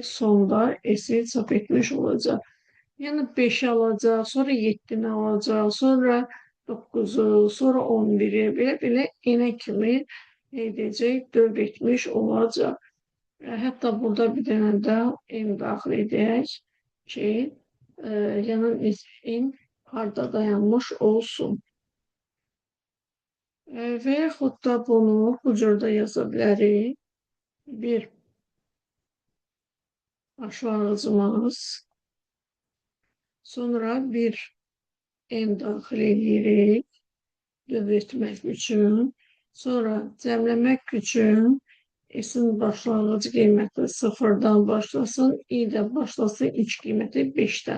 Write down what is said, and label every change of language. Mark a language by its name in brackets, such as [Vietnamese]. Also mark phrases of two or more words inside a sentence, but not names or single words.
[Turkish] Sonda S'i çap etmiş olacak. Yani 5'i alacak, sonra 7'ni alacak, sonra 9'u, sonra 11'i bile yine kimi edecek, devretmiş olacak. [Azerbaijani] Hatta burada bir tane daha en daxil edək ki, yanın ismin harda dayanmış olsun. Və yaxud da bunu bu cürdə yaza bilərik. Bir başlanğıcımız, sonra bir en daxil edirik dövr etmək üçün, sonra cəmləmək üçün S'in başlangıç qiyməti sıfırdan başlasın, i də başlasın iç qiyməti 5-dən.